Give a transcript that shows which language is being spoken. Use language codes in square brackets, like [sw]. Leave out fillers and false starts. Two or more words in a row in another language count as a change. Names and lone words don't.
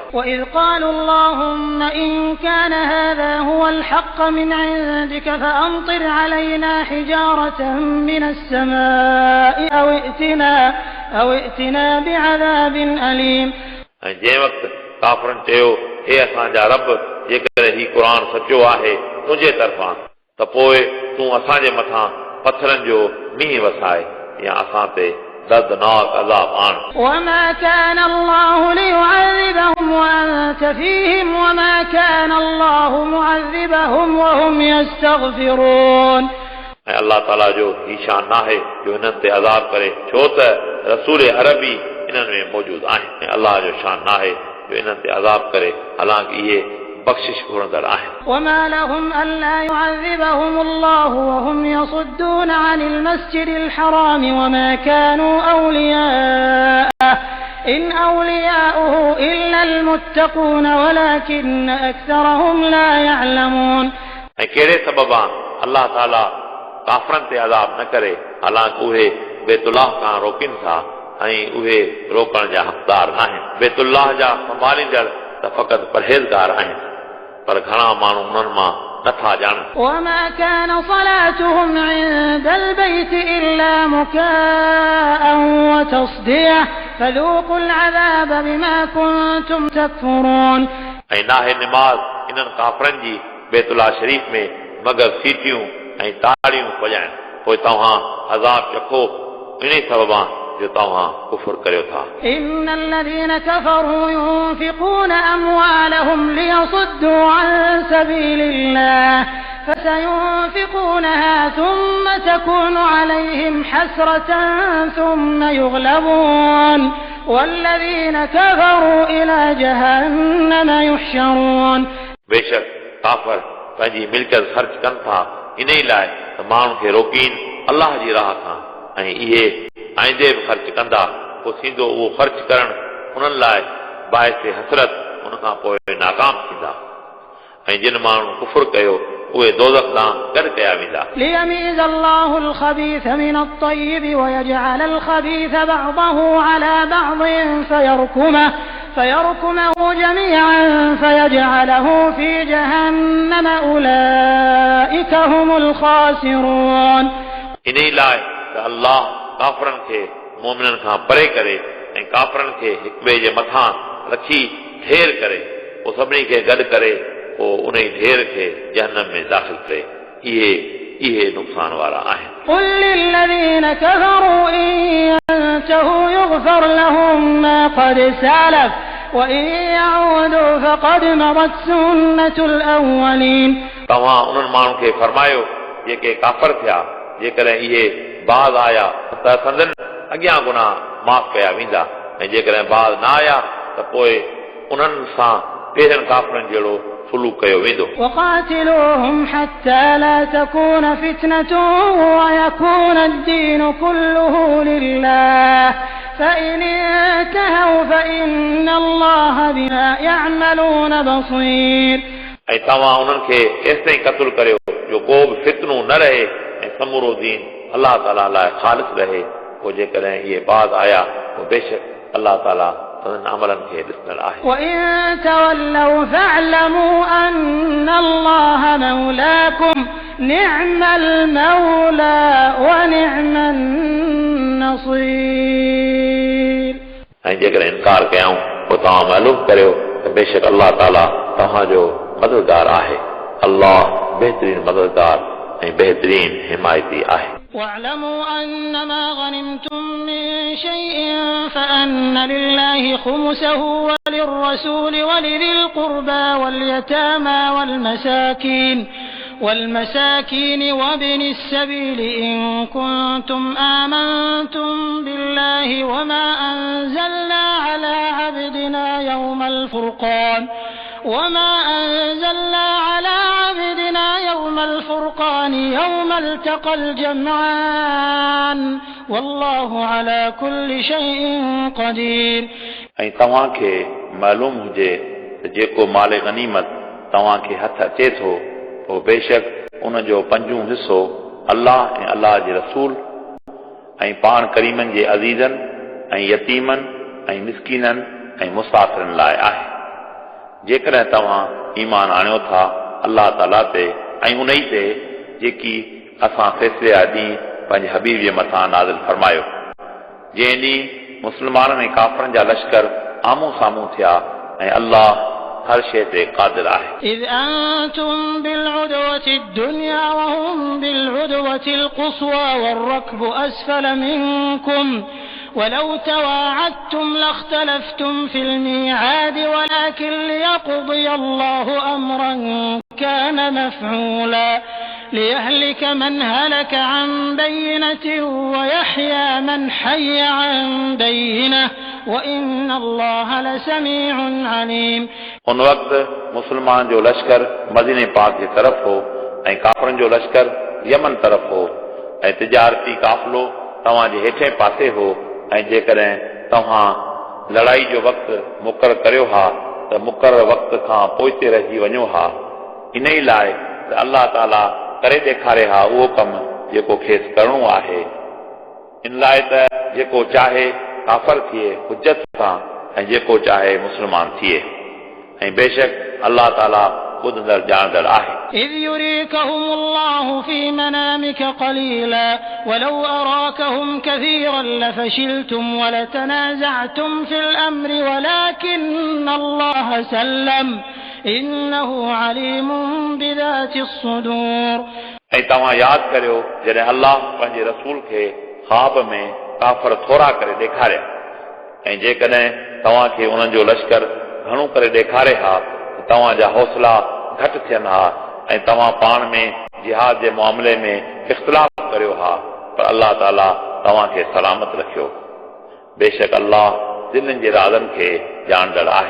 [ar] وإذ قالوا اللهم إن كان هذا هو الحق من عندك فأمطر علينا حجارة من السماء أو ائتنا بعذاب أليم। [sd] ऐं जंहिं वक़्तु काफ़रनि चयो हे असांजा रब, जेकॾहिं हीउ क़ुर सचो आहे तुंहिंजे तरफ़ां त पोइ तूं असांजे मथां पथरनि जो मींहुं वसाए या असां ते दर्दनाक अज़ाब आण। [ar] وما كان الله ليعذبهم وأنت فيهم وما كان الله معذبهم وهم يستغفرون। [sd] ऐं अल्लाह ताला जो ही शान नाहे जो हिननि ते अज़ाब करे, छो त रसूल अरबी इन्हनि में मौजूद आहिनि ऐं अल्लाह जो शान नाहे जो इन्हनि ते अज़ाब करे हालांकि इहे बख़्शिश घुरंदड़ आहिनि। [ar] وما لهم ألا يعذبهم الله وهم يصدون عن المسجد الحرام وما كانوا أولياءه إن أولياؤه إلا المتقون ولكن أكثرهم لا يعلمون। [sd] ऐं कहिड़े सबबा अल्लाह ताला काफ़रनि ते अज़ाब न करे हालांकि उहे बैतुल्लाह खां रोकिन था ऐं उहे रोकण जा हक़दार नाहिनि। बैतुल्लाह जा संभालींदड़ त फ़क़ति परहेज़गार आहिनि, पर घणा माण्हू उन्हनि मां नथा ॼाणनि। [ar] وما كان صلاتهم عند البيت إلا مكاء وتصدية فذوقوا العذاب بما كنتم تكفرون [sd] ऐं नाहे निमाज़ इन्हनि काफ़रनि जी बैतुल्लाह शरीफ़ में मगर सीटियूं ऐं ताड़ियूं वॼाइनि पोइ तव्हां अज़ाब चखो इन सबबां जो तव्हां कुफ़र करियो था [ar] إن الذين كفروا ينفقون أموالهم ليصدوا عن سبيل الله فسينفقونها ثم تكون عليهم حسرة ثم يغلبون والذين كفروا إلى جهنم يحشرون [sd] बेशक काफ़र पंहिंजी मिल्कियत ख़र्च कनि था इन ई लाइ त माण्हुनि खे रोकीन अलाह जी राह खां ऐं इहे आईंदे बि ख़र्च कंदा पोइ थींदो उहो ख़र्च करणु उन्हनि लाइ बाहिस हसरत उन खां पोइ नाकाम थींदा ऐं जिन माण्हुनि कुफ़ुर कयो उहे दोज़ख ॾांहुं गॾु कया वेंदा [ar] ليميز الله الخبيث من الطيب ويجعل الخبيث بعضه على بعض فيركمه جميعا فيجعله في جهنم أولئك هم الخاسرون [sd] इन ई लाइ त अल्लाह काफ़रनि खे मोमिननि खां परे करे ऐं काफ़रनि खे हिक ॿिए जे मथां रखी ढेर करे पोइ सभिनी खे गॾु करे पोइ उन ई ढेर खे जहन्नम में दाख़िल करे इहे नुक़सान वारा आहिनि [ar] قل للذين كفروا إن ينتهوا يغفر لهم ما قد سلف وإن يعودوا فقد مضت سنة الأولين [sd] तव्हां उन्हनि माण्हुनि खे फरमायो जेके काफ़र थिया जेकॾहिं इहे बाज़ आया त संदन अॻियां गुनाह माफ़ कया वेंदा ऐं जेकॾहिं बाज़ न आया त पोइ उन्हनि सां पहिरियनि काफ़रनि जहिड़ो सलूक कयो वेंदो [ar] وقاتلوهم حتى لا تكون فتنة ويكون الدين كله لله فإن انتهوا فإن الله بما يعملون بصير [sd] ऐं तव्हां उन्हनि खे एसिताईं क़त्ल करियो जो को बि फितनो न रहे ऐं समूरो दीन अलाह ताला लाइ ख़ालिस रहे पोइ जेकॾहिं इहे बाज़ आया पोइ बेशक अलाह ताला संदन अमलनि खे ॾिसंदड़ आहे [ar] وإن تولوا فاعلموا أن الله مولاكم نعم المولى ونعم النصير [sd] ऐं जेकॾहिं इनकार कयूं पोइ तव्हां मालूम करियो त बेशक अलाह ताला तव्हांजो मददगार आहे अलाह बहितरीन मददगार ऐं बहितरीन हिमायती आहे [ar] واعلموا أنما غنمتم من شيء فأن لله خمسه وللرسول ولذي القربى واليتامى والمساكين وابن السبيل إن كنتم آمنتم بالله وما أنزلنا على عبدنا يوم الفرقان يوم التقى الجمعان والله على كل شيء قدير [sd] ऐं तव्हांखे मालूम हुजे त जेको माल गनीमत तव्हांखे हथ अचे थो पोइ बेशक उन जो पंजूं हिसो अलाह ऐं अलाह जे रसूल ऐं पाण करीमनि जे अज़ीज़नि ऐं यतीमनि ऐं मिस्कीननि ऐं मुसाफ़िरनि लाइ आहे जेकॾहिं तव्हां ईमान आणियो था अलाह ताला ते ऐं उन ई ते जेकी असां फ़ैसिले जा ॾींहुं पंहिंजे हबीब जे मथां नाज़िल फरमायो जंहिं ॾींहुं मुस्लमाननि ऐं काफ़रनि जा लश्कर आम्हूं साम्हूं थिया ऐं अलाह हर शइ ते क़ादिर आहे [ar] إذ أنتم بالعدوة الدنيا وهم بالعدوة القصوى والركب أسفل منكم ولو تواعدتم لاختلفتم في الميعاد ولكن ليقضي الله أمرا كان مفعولا ليهلك من هلك عن بينة ويحيى من حي عن بينة وإن الله لسميع عليم [sd] उन वक़्तु मुस्लमान जो लश्कर मदीने पाक जे तरफ़ हो ऐं काफ़रनि जो लश्कर यमन तरफ़ हो ऐं तिजारती काफ़िलो तव्हांजे हेठे पासे हो ऐं जेकॾहिं तव्हां लड़ाई जो वक़्तु मुक़ररु करियो हा त मुक़ररु वक़्त खां पोइते रहिजी वञो हा इन ई लाइ त अलाह ताला करे ॾेखारे हा उहो कमु जेको खेसि करिणो आहे इन लाइ त जेको चाहे काफ़र थिए हुज्जत सां ऐं जेको चाहे मुस्लमान थिए ऐं बेशक अलाह ताला ॿुधंदड़ ॼाणंदड़ आहे [ar] إذ يريكهم الله في منامك قليلا ولو أراكهم كثيرا لفشلتم ولتنازعتم في الأمر ولكن الله سلم إنه عليم بذات الصدور [sd] ऐं तव्हां यादि करियो जॾहिं अल्लाह पंहिंजे रसूल खे ख्वाब में काफ़र थोरा करे ॾेखारिया ऐं जेकॾहिं तव्हांखे उन्हनि जो लश्कर घणो करे ॾेखारे हा त तव्हांजा हौसला घटि थियनि हा ऐं तव्हां पाण में जिहाद जे मामले में इख़्तिलाफ़ करियो हा पर अल्लाह ताला तव्हांखे सलामत रखियो बेशक अल्लाह दिलनि जे राज़नि खे ॼाणंदड़ आहे